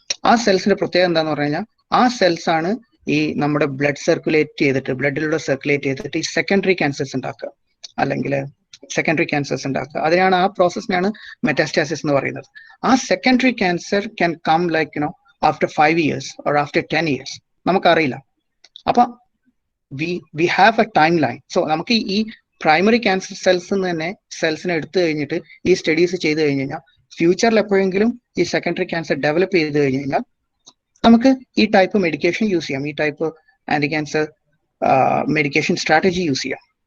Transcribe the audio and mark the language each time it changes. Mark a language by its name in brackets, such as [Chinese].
[Malayalam] ആ സെൽസിന്റെ പ്രത്യേകത എന്താന്ന് പറഞ്ഞു കഴിഞ്ഞാൽ ആ സെൽസ് ആണ് ഈ നമ്മുടെ ബ്ലഡിലൂടെ സർക്കുലേറ്റ് ചെയ്തിട്ട് ഈ സെക്കൻഡറി ക്യാൻസേഴ്സ് ഉണ്ടാക്കുക, അല്ലെങ്കിൽ സെക്കൻഡറി ക്യാൻസേഴ്സ് ഉണ്ടാക്കുക. അതിനാണ്, ആ പ്രോസസ്സിനാണ് മെറ്റാസ്റ്റാസിസ് എന്ന് പറയുന്നത്. ആ secondary cancer [English] can come like after 5 years or after 10 years, [Malayalam] നമുക്കറിയില്ല. അപ്പൊ [English] we have a timeline. [Malayalam] So നമുക്ക് ഈ പ്രൈമറി ക്യാൻസർ സെൽസിനെ എടുത്തു കഴിഞ്ഞിട്ട് ഈ സ്റ്റഡീസ് ചെയ്ത് കഴിഞ്ഞ് കഴിഞ്ഞാൽ ഫ്യൂച്ചറിൽ എപ്പോഴെങ്കിലും ഈ സെക്കൻഡറി ക്യാൻസർ ഡെവലപ്പ് ചെയ്ത് കഴിഞ്ഞ് കഴിഞ്ഞാൽ നമുക്ക് ഈ ടൈപ്പ് മെഡിക്കേഷൻ യൂസ് ചെയ്യാം, ഈ type anti cancer medication strategy use ചെയ്യാം.